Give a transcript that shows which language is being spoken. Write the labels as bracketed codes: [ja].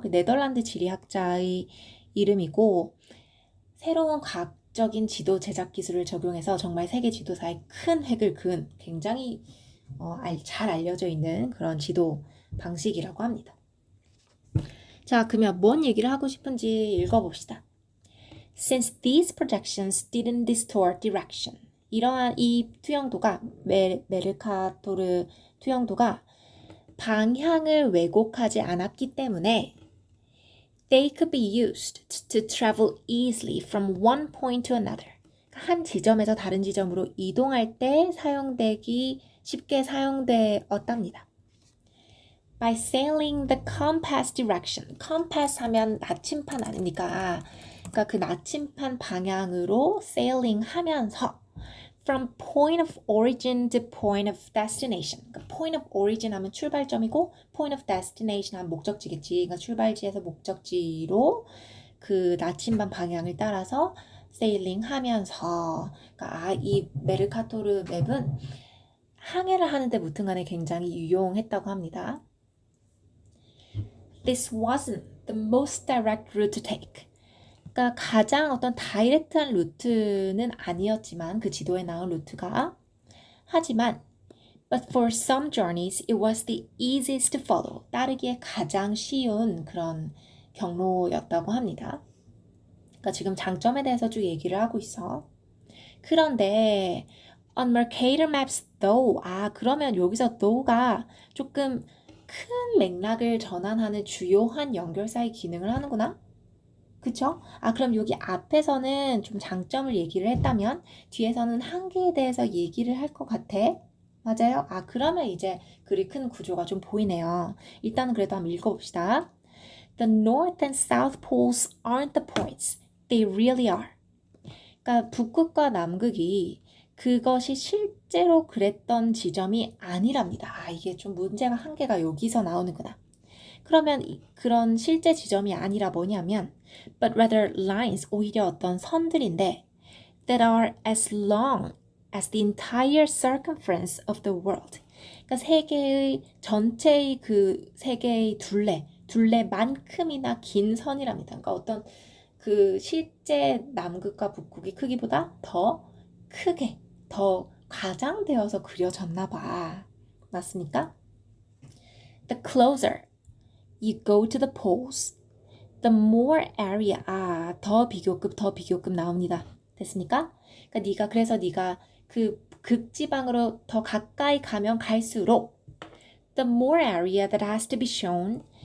[ko] 그 네덜란드 지리학자의 이름이고, 새로운 과학적인 지도 제작 기술을 적용해서 정말 세계 지도사에 큰 획을 그은 굉장히 잘 알려져 있는 그런 지도 방식이라고 합니다. 자, 그러면 뭔 얘기를 하고 싶은지 읽어봅시다. [en] Since these projections didn't distort direction. [ko] 이러한 이 투영도가, 메르카토르 투영도가 방향을 왜곡하지 않았기 때문에 [en] they could be used to travel easily from one point to another. [ko] 한 지점에서 다른 지점으로 이동할 때 쉽게 사용되었답니다. [en] By sailing the compass direction. [ko] compass 하면 나침판 아닙니까? 그러니까 그 나침판 방향으로 [en] sailing 하면서 from point of origin to point of destination. [ko] 그러니까 point of origin 하면 출발점이고 point of destination 하면 목적지겠지. 그러니까 출발지에서 목적지로 그 나침반 방향을 따라서 sailing 하면서, 그러니까 이 메르카토르 맵은 항해를 하는데 무튼 간에 굉장히 유용했다고 합니다. [en] This wasn't the most direct route to take. [ko] 그러니까 가장 어떤 다이렉트한 루트는 아니었지만, 그 지도에 나온 루트가, 하지만 [en] but for some journeys it was the easiest to follow. [ko] 따르기에 가장 쉬운 그런 경로였다고 합니다. 그러니까 지금 장점에 대해서 쭉 얘기를 하고 있어. [en] 그런데 on Mercator maps though. [ko] 그러면 여기서 though가 조금 큰 맥락을 전환하는 주요한 연결사의 기능을 하는구나? 그쵸? 그럼 여기 앞에서는 좀 장점을 얘기를 했다면 뒤에서는 한계에 대해서 얘기를 할 것 같아. 맞아요? 그러면 이제 글이 큰 구조가 좀 보이네요. 일단은 그래도 한번 읽어봅시다. [en] The North and South Poles aren't the points. They really are. [ko] 그러니까 북극과 남극이 그것이 실제로 그랬던 지점이 아니랍니다. 이게 좀 문제가, 한계가 여기서 나오는구나. 그러면 그런 실제 지점이 아니라 뭐냐면 [en] but rather lines, [ko] 오히려 어떤 선들인데 [en] that are as long as the entire circumference of the world. [ko] 그러니까 전체의 그 세계의 둘레만큼이나 긴 선이랍니다. 그러니까 어떤 그 실제 남극과 북극의 크기보다 더 크게, 더 과장되어서 그려졌나 봐. 맞습니까? [en] The closer you go to the poles, the more area. [ko] 더 비교급 나옵니다. 됐습니까? 그러니까 네가 그 극지방으로 더 가까이 가면 갈수록 [en] the more area that has to be shown.